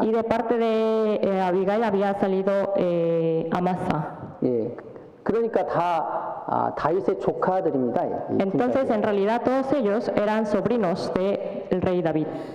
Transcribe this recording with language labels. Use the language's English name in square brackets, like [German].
[Spanish] Y de parte de Abigail había salido Amasa. [Korean] 예, 그러니까 다 다윗의 조카들입니다. 이 [Spanish] Entonces, en realidad, todos ellos eran sobrinos del rey David.